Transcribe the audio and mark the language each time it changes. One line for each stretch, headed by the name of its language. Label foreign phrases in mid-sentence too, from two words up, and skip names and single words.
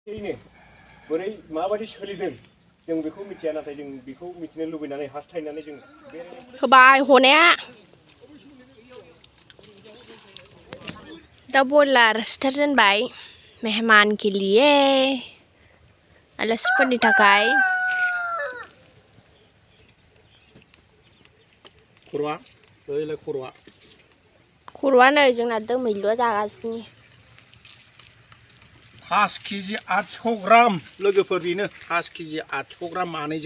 Bodo: बोरै माबायदि सोलिदों जों बेखौ मिथिया नाथाय जों बेखौ मिथिनो लुबैनानै हास्थायनानै जों होबाय हनाया दा बयलार सिथार जेनबाय
Hindi: मेहमान के लिए
Bodo: आलासिफोरनि थाखाय खर'आ नै जोंना दोमैलुआ जागासिनो 5 केजि 800 ग्राम लोगोफोर बेनो 5 केजि 800 ग्राम मानैजों